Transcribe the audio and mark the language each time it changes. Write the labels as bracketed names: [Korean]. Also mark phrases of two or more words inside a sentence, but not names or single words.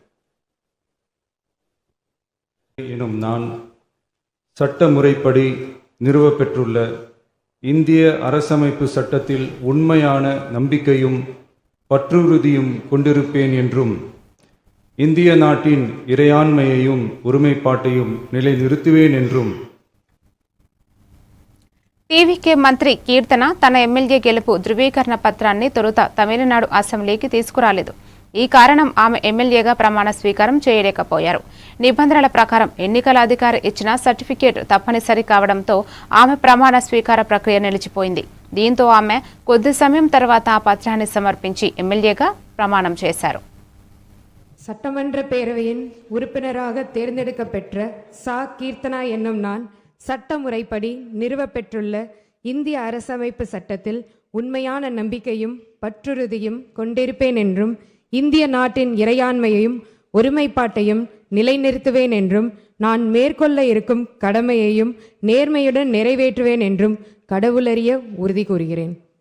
[Tamil] எனும் நான் சட்ட முறைப்படி நிறுவப்பெற்றுள்ள இந்திய அரசமைப்பு சட்டத்தில் உண்மையான நம்பிக்கையும் பற்றுறுதியும் கொண்டிருப்பேன் என்றும் இந்திய நாட்டின் இறையாண்மையையும் ஒருமைப்பாட்டையும் நிலைநிறுத்துவேன் என்றும். [Telugu] టీవీకే మంత్రి కీర్తన తన ఎమ్మెల్యే గెలుపు ధృవీకరణ పత్రాన్ని తొలుత తమిళనాడు అసెంబ్లీకి తీసుకురాలేదు. ఈ కారణం ఆమె ఎమ్మెల్యేగా ప్రమాణ స్వీకారం చేయలేకపోయారు. నిబంధనల ప్రకారం ఎన్నికల అధికారి ఇచ్చిన సర్టిఫికేట్ తప్పనిసరి కావడంతో ఆమె ప్రమాణ స్వీకార ప్రక్రియ నిలిచిపోయింది. దీంతో ఆమె కొద్ది సమయం తర్వాత ఆ పత్రాన్ని సమర్పించి ఎమ్మెల్యేగా ప్రమాణం చేశారు. [Tamil] சட்டமன்ற பேரவையின் உறுப்பினராக தேர்ந்தெடுக்கப்பெற்ற சா கீர்த்தனா என்னும் நான் சட்ட முறைப்படி நிறுவப்பெற்றுள்ள இந்திய அரசமைப்பு சட்டத்தில் உண்மையான நம்பிக்கையும் பற்றுறுதியும் கொண்டிருப்பேன் என்றும் இந்திய நாட்டின் இறையாண்மையையும் ஒருமைப்பாட்டையும் நிலைநிறுத்துவேன் என்றும் நான் மேற்கொள்ள இருக்கும் கடமையையும் நேர்மையுடன் நிறைவேற்றுவேன் என்றும் கடவுளறிய உறுதி கூறுகிறேன்.